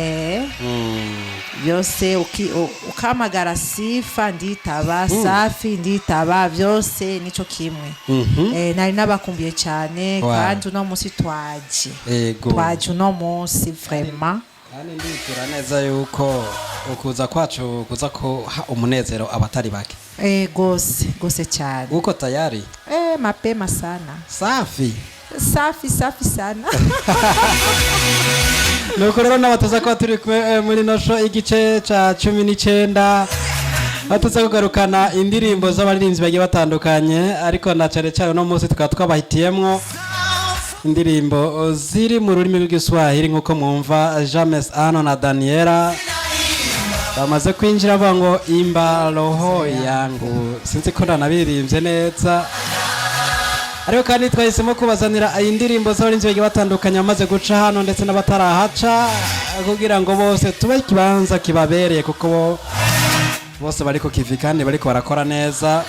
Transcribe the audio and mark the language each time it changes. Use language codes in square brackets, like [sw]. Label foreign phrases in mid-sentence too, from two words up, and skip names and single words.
[rn] byose ukamagara Sifa nditaba Safi nditaba byose nico kimwe nari nabakumbiye cyane kandi uno munsi twaje uno munsi vraiment kandi ndikira neza yuko ukuza kwacu kuza ko umunezero abatari bake gose cyane [sw] uko tayari mapema sana Safi sana [rn] nuko rero nabatoza ko turi muri no show igice ca 19 batuza kugarukana indirimbo z'abaririmbyi bagiye batandukanye ariko na cyane no munsi tukaba twabahitiyemwo indirimbo ziri mu rurimi rw'igiswahili nk'uko mwumva James Ano na Daniela bamaze kwinjira bango [sw] imba roho yangu, [rn] sinzi ko ndanabirimbye neza, ariko kandi twahisemo kubazanira indirimbo z'abarinzi bagiye batandukanye bamaze guca hano ndetse n'abatarahaca kugira ngo bose tube ikibanza kibabereye, kuko bose bariko kivi kandi bariko barakora neza.